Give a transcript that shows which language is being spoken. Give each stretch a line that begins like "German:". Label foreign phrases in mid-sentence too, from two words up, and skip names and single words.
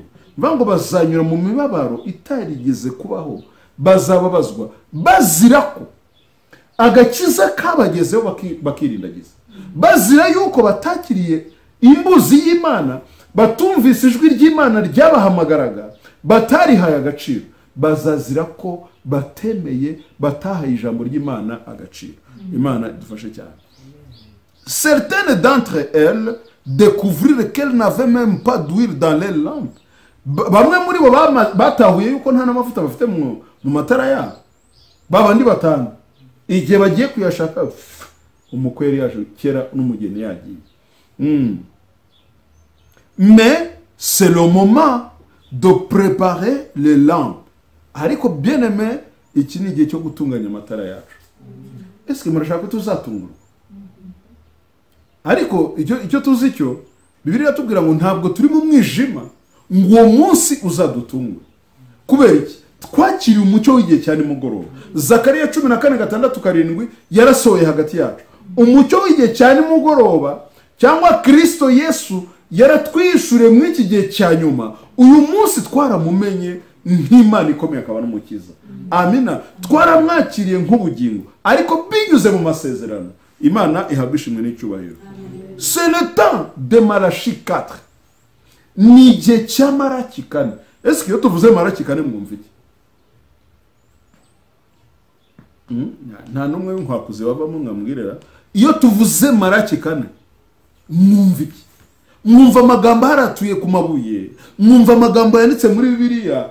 Kinyarwanda: Bivuga ngo bazanyura mu mibabaro itarigeze kubaho, bazababazwa bazira ko agakiza kabagezeho bakirindagiza, bazira yuko batakiriye imbuzi y'Imana, batumvise ijwi ry'Imana ryabahamagaraga, batarihaye agaciro. Bazazira ko batemeye, batahaye ijambo ry'Imana agaciro. Imana idufashe cyane.
French: Certaines d'entre elles découvrirent qu'elles n'avaient même pas d'huile dans les lampes.
Kinyarwanda: Bamwe muri bo batahuye yuko nta n'amavuta bafite mu matara yabo. Babandi batanu igihe bagiye kuyashaka, umukwe yari yaje kera n'umugeni yagiye.
French: Mais c'est le moment de préparer les lampes.
Kinyarwanda: Ariko bien-aimé, iki ni igihe cyo gutunganya amatara yacu.
French: Est-ce que
Kinyarwanda: murashaka tuzatungurwa? Ariko icyo tuzi cyo Bibiliya tubwira ngo ntabwo turi mu mwijima ngo uwo munsi uzadutungura. Kubera iki? Twakiriye umucyo w'igihe cyane mugoroba. Zakariya 14:6-7 yarasohoye hagati yacu. Umucyo w'igihe cyane mugoroba cyangwa Kristo Yesu yaratwishure muri iki gihe cya nyuma, uyu munsi twaramumenye nk'Imana ikomeye akaba n'umukiza. Amina. Twaramwakiriye nk'ubugingo, ariko binyuze mu masezerano. Imana ihabwa ishimwe n'icyubahiro.
French: C'est le temps de Malachi 4.
Kinyarwanda: Ni igihe cya Malaki 4.
French: Est-ce que
Kinyarwanda: iyo tuvuze Malaki 4 mwumva iki? Nta numwe nkwakuze bavamo ngamwirera. Iyo tuvuze Malaki 4 mwumva iki? Mwumva amagambo haratuye ku mabuye, mwumva amagambo yanditse muri Bibiliya.